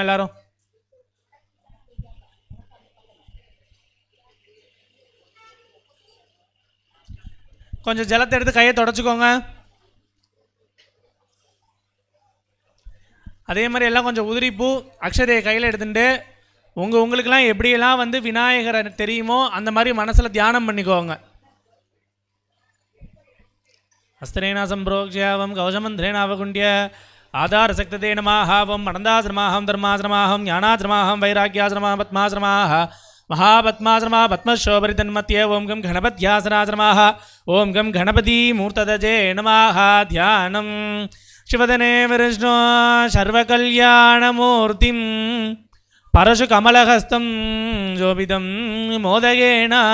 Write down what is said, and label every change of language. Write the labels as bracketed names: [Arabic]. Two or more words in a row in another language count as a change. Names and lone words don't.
[Tamil] எல்லாரும் கொஞ்சம் ஜலத்தை எடுத்து கையை தொடச்சிக்கோங்க. அதே மாதிரி எல்லாம் கொஞ்சம் உதிரிப்பூ அக்ஷதையை கையில் எடுத்துட்டு உங்களுக்கெல்லாம் எப்படியெல்லாம் வந்து விநாயகரை தெரியுமோ அந்த மாதிரி மனசில் தியானம் பண்ணிக்கோங்க. [Sanskrit] हस्तेन सम्प्रोक्ष्यावं कवचमन्त्रेणावकुण्ड्य आधारसक्तते नमः वं अनन्दाश्रमाहं धर्माश्रमाहं ज्ञानाश्रमाहं वैराग्याश्रमः पद्माश्रमाः महापद्माश्रमा पद्मशोभरितन्मत्ये ओं गं गणपत्यासनाश्रमाः ओं गं गणपतिमूर्तदजे नमः ध्यानं शिवदने विष्णु सर्वकल्याणमूर्तिं परशुकमलहस्तं शोभितं मोदगेन